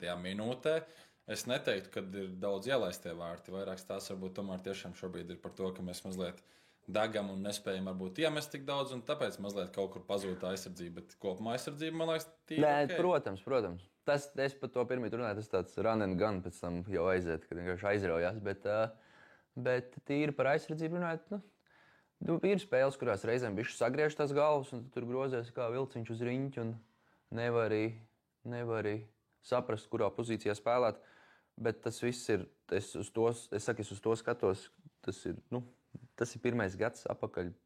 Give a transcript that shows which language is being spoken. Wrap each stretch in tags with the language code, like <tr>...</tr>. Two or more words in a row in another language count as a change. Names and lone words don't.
<lv>minūtē, es neteiktu, ka ir daudz ielaistie vārti, vairākas tās varbūt tomēr tiešām šobrīd ir par to, ka mēs mazliet degam un nespējam varbūt iemest tik daudz, un tāpēc mazliet kaut kur pazūd tā aizsardzība, bet kopumā aizsardzība, man liekas, tīri okay. Protams. Es par to pirmie runāju, tas tāds</lv> <en>run and gun</en> <lv>pēc tam jau aiziet, kad vienkārši aizraujās, bet tīri par aizsardzību runājot, ir spēles, kurās reizēm bišķi sagriež tās galvas, un tur grozies kā vilciņš uz riņķi, un nevar saprast, kurā pozīcijā spēlēt, bet tas viss ir, es uz to skatos, tas ir pirmais gads apakaļ.</lv>